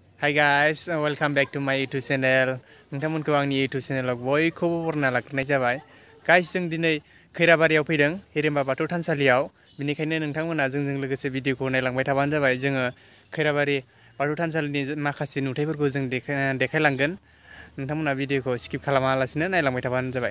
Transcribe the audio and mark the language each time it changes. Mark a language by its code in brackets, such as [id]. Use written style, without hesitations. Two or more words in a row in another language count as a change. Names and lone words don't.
[en] Hi guys, welcome back to my YouTube channel. [brx] नोंथांमोनखौ आंनि YouTube channelआव बयखौबो बरना लाग्रोनाय जाबाय. Guys, जों दिनै खैराबारियाव फैदों, हिरिम्बा बाथौ थानसालियाव. बेनिखायनो नोंथांमोना जोंजों लोगोसे भिडिअखौ नायलांबाय थाबानो जाबाय. जोङो खैराबारि बाथौ थानसालिनि माखासे नुथायफोरखौ जों देखायलांगोन. नोंथांमोना भिडिअखौ स्किप खालामालासिनो नायलांबाय थाबानो जाबाय.